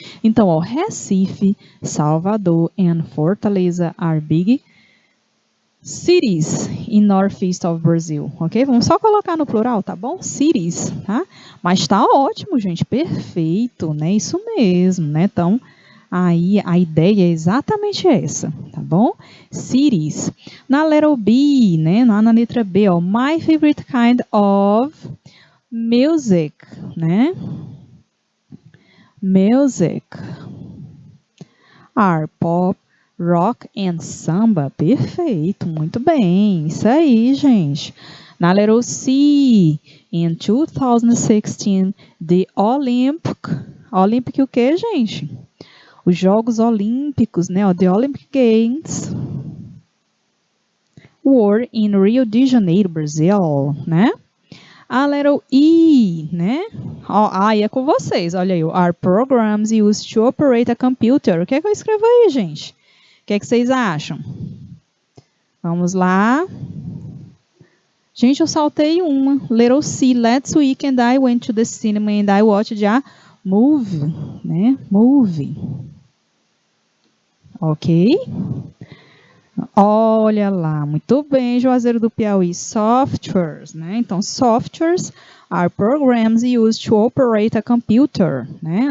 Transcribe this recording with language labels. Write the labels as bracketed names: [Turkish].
[Portuguese] Então, ó, [English] Recife, Salvador e Fortaleza are big cities in northeast of Brazil, ok? [Portuguese] Vamos só colocar no plural, tá bom? Cities, tá? Mas tá ótimo, gente, perfeito, né? Isso mesmo, né? Então, aí a ideia é exatamente essa, tá bom? Cities. Na letra B, né? Lá na letra B, ó, [English] my favorite kind of music, [Portuguese] né? [English] Music are pop, rock and samba. [Portuguese] Perfeito, muito bem. Isso aí, gente. Na letra C, [English] in 2016, the Olympic [Portuguese] o quê, gente? Os Jogos Olímpicos, né? [English] The Olympic Games were in Rio de Janeiro, Brazil, né? [Portuguese] A letra E, né? Aí é com vocês, olha aí. [English] Are programs used to operate a computer. [Portuguese] O que é que eu escrevo aí, gente? O que é que vocês acham? Vamos lá. Gente, eu saltei uma. [English] Little C. Last weekend I went to the cinema and I watched a movie, né? Movie. Ok? [Portuguese] Olha lá, muito bem, Juazeiro do Piauí. Softwares, né? [English] Então, softwares are programs used to operate a computer, né?